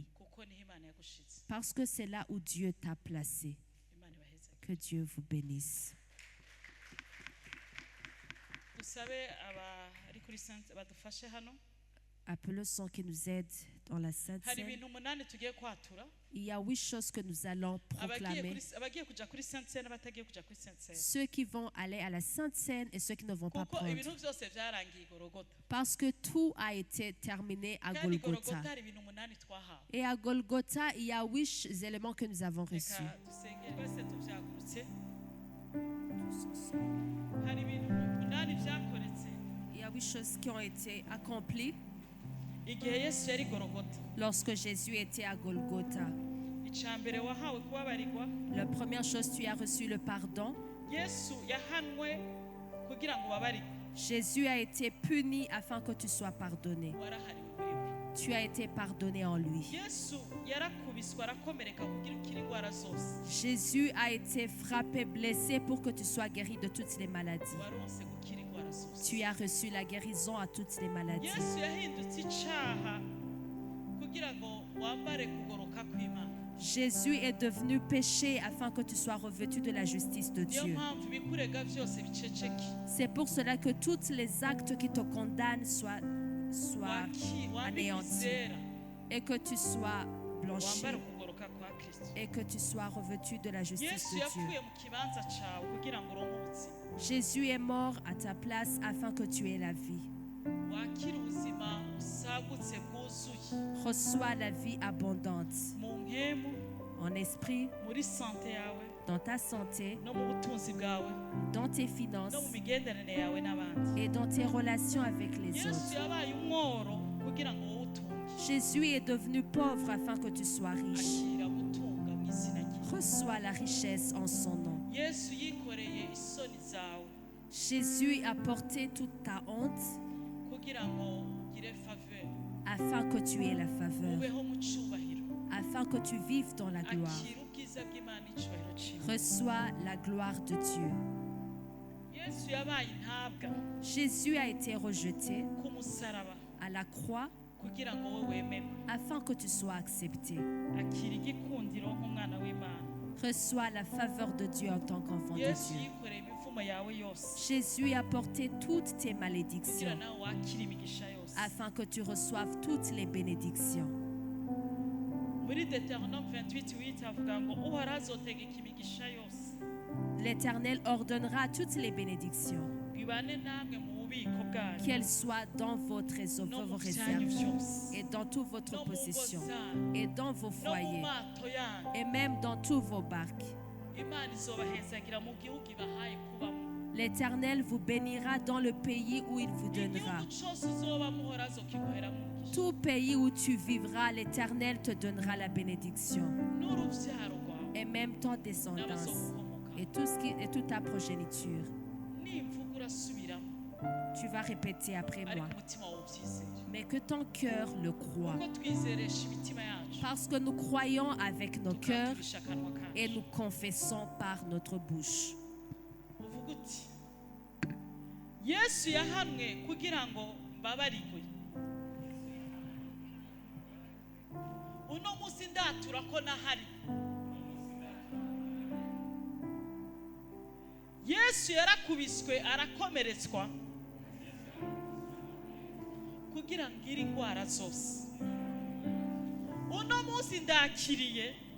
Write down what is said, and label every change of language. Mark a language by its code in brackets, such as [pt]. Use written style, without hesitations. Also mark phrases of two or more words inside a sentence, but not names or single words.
[rn] kuko niho Imana yagushize. [fr] Parce que c'est là où Dieu t'a placé. [rn] Imana ibaheze. [fr] Que Dieu vous bénisse. [rn] Dusabe abari kuri sente badufashe hano. [fr] Appelons ceux qui nous aident dans la Sainte [rn] Hari [fr] Seine. [rn] ibintu 8 tugiye kwatura, [fr] Il y a 8 choses que nous allons proclamer. [rn] abagiye kuja kuri sente sene n'abatagiye kuja kuri sente sene, [fr] Ceux qui vont aller à la Sainte Seine et ceux qui ne vont pas [rn] kuko [fr] prendre. [rn] ibintu byose byarangiye Golgotha. [fr] Parce que tout a été terminé à [rn] Kandi [fr] Golgotha. [rn] Golgotha hari ibintu 8 twahawe. [fr] Et à Golgotha, il y a 8 éléments que nous avons reçus. [rn] Reka dusenge twese tuvyagurutse. Hari ibintu 8 byakoretse [fr] Il y a 8 choses qui ont été accomplies [rn] igihe Yesu yari Golgotha. [fr] lorsque Jésus était à Golgotha. [rn] Icambere wahawe kubabarirwa. [fr] La première chose, tu as reçu le pardon. [rn] Yesu yahanwe kugira ngo ubabarirwe. [fr] Jésus a été puni afin que tu sois pardonné. [rn] Warahariwe muri we. [fr] Tu as été pardonné en lui. [rn] Yesu yarakubiswe arakomereka kugira ukiri indwara zose. [fr] Jésus a été frappé, blessé pour que tu sois guéri de toutes les maladies. [rn] Waronse gukira indwara zose. [fr] Tu as reçu la guérison à toutes les maladies. [rn] Yesu yahindutse icaha kugira ngo wambare kugoroka kw'Imana. [fr] Jésus est devenu péché afin que tu sois revêtu de la justice de [rn] Niyo [fr] Dieu. [rn] mpamvu ibikurega byose biceceke. [fr] C'est pour cela que tous les actes qui te condamnent soient [rn] Wambike [fr] anéantis [rn] izera. [fr] et que tu sois blanchi [rn] Wambare kugoroka kwa Kristo. [fr] et que tu sois revêtu de la justice [rn] Yesu [fr] de [rn] yapfuye [fr] Dieu. [rn] mu kibanza cawe kugira ngo uronke ubuzima. [fr] Jésus est mort à ta place afin que tu aies la vie. [rn] Wakire ubuzima busagutse bwuzuye [fr] Reçois la vie abondante [rn] mu mpemu, [fr] en esprit, [rn] muri sante yawe, [fr] dans ta santé, [rn] no mu butunzi bwawe, [fr] dans tes finances [rn] no mu migenderanire yawe n'abandi. [fr] et dans tes relations avec les [rn] Yesu [fr] autres. [rn] yabaye umworo kugira ngo wowe utunge. [fr] Jésus est devenu pauvre afin que tu sois riche. [rn] Akira gutunga mu izina rye. [fr] Reçois la richesse en son nom. [rn] Yesu yikoreye isoni zawe [fr] Jésus a porté toute ta honte [rn] kugira ngo ugire faveur, [fr] afin que tu aies la faveur, [rn] ubeho mu cyubahiro. [fr] afin que tu vives dans la gloire. [rn] Akira ubwiza bw'Imana icyubahiro cyiwe. [fr] Reçois la gloire de Dieu. [rn] Yesu yabaye intabwa [fr] Jésus a été rejeté [rn] ku musaraba [fr] à la croix [rn] kugira ngo wowe wemerwe. [fr] afin que tu sois accepté. [rn] Akira igikundiro nk'umwana w'Imana. [fr] Reçois la faveur de Dieu en tant qu'enfant de [rn] Yesu [fr] Dieu. [rn] yikoreye imivumo yawe yose [fr] Jésus a porté toutes tes [rn] kugira [fr] malédictions [rn] nawe wakire imigisha yose. [fr] afin que tu reçoives toutes les bénédictions. [rn] Muri Deutéronome 28:8 avuga ngo uhoraho azotegeka imigisha yose [fr] L'Éternel ordonnera toutes les bénédictions, [rn] bibane namwe mu bubiko bwanyu [fr] qu'elles soient dans vos trésors, [rn] no [fr] vos [rn] mu byanyu [fr] réserves, [rn] byose [fr] et dans toute [rn] no [fr] votre [rn] mu ngo [fr] possession, [rn] zanyu [fr] et dans vos [rn] no mu [fr] foyers, [rn] mato yanyu. [fr] et même dans tous vos barques. [rn] Imana izobahezagira mu gihugu ibahaye kubamo. [fr] L'Éternel vous bénira dans le pays où il vous donnera. [rn] igihugu cyose uzoba muhora azokiguhera mu mugisha [fr] Tout pays où tu vivras, l'Éternel te donnera la bénédiction. [rn] n'uruvyaro rwawe [fr] Et même ton descendance [rn] n'abazogukomoka [fr] et toute ta progéniture. [rn] nimvuga urasubiramo [fr] Tu vas répéter après [rn] ariko [fr] moi. [rn] umutima wawe ubyizere [fr] Mais que ton cœur le croit. [rn] kuko twizeresha imitima yacu [fr] Parce que nous croyons avec nos cœurs [rn] tukaturisha akanwa [fr] et [rn] kacu [fr] nous confessons par notre bouche. [rn] uvuga uti yesu yahanwe kugira ngo mbabarigwe uno munsi ndatura ko nahari yesu yarakubiswe arakomeretswa kugira ngo ngire indwara zose uno munsi ndakiriye